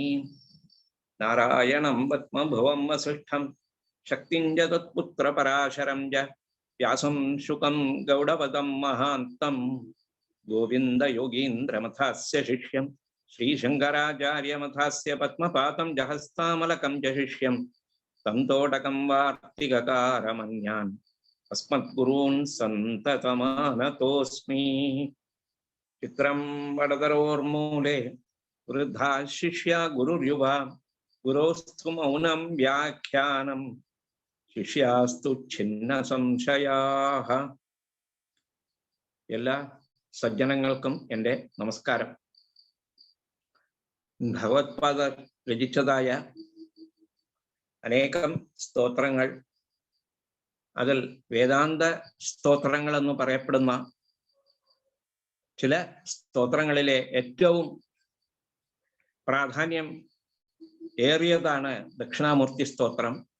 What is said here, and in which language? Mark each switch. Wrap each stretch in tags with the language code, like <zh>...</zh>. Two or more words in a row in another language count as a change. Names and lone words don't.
<sa>नारायणं पद्मभुवं वसिष्ठं शक्तिं च तत्पुत्र पराशरं च व्यासं शुकं गौडपदं महान्तं गोविन्द योगीन्द्रमथास्य शिष्यं श्रीशंकराचार्यमथास्य पद्मपातं जहस्तामलकं च शिष्यं तन्तोटकं वार्तिककारमन्यान् अस्मद्गुरून् सन्ततमानतोऽस्मि। चित्रं वडदरोर्मूले वृद्धा शिष्या गुरुर्युवा गुरोस्तु मौनं व्याख्यानं शिष्यास्तु छिन्न संशयाः।</sa> <ml>എല്ലാ സജ്ജനങ്ങൾക്കും എൻ്റെ നമസ്കാരം. ഭഗവത്പാദ രചിച്ചതായ അനേകം സ്തോത്രങ്ങൾ, അതിൽ വേദാന്ത സ്തോത്രങ്ങൾ എന്ന് പറയപ്പെടുന്ന ചില സ്തോത്രങ്ങളിലെ ഏറ്റവും പ്രാധാന്യം ഏറിയതാണ് ദക്ഷിണാമൂർത്തി സ്തോത്രം.</ml>